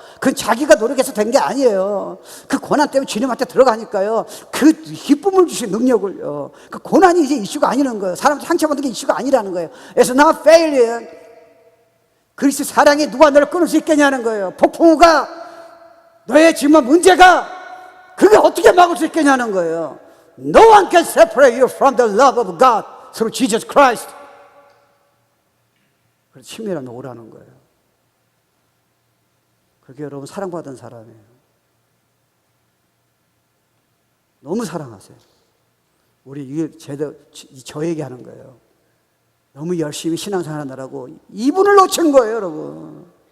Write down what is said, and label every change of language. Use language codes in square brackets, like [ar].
[ko] 그건 자기가 노력해서 된 게 아니에요. 그 고난 때문에 주님한테 들어가니까요, 그 기쁨을 주신 능력을요, 그 고난이 이제 이슈가 아니라는 거예요. 사람 상처받는 게 이슈가 아니라는 거예요. [en] It's not failure. [ko] 그리스도 사랑에 누가 너를 끊을 수 있겠냐는 거예요. 폭풍우가 너의 지금 문제가 그게 어떻게 막을 수 있겠냐는 거예요. [en] No one can separate you from the love of God through Jesus Christ. [ko] 그래서 친밀하면 오라는 거예요. 그게 여러분 사랑받은 사람이에요. 너무 사랑하세요. 우리 이게 저 얘기하는 거예요. 너무 열심히 신앙생활 하느라고 이분을 놓친 거예요, 여러분.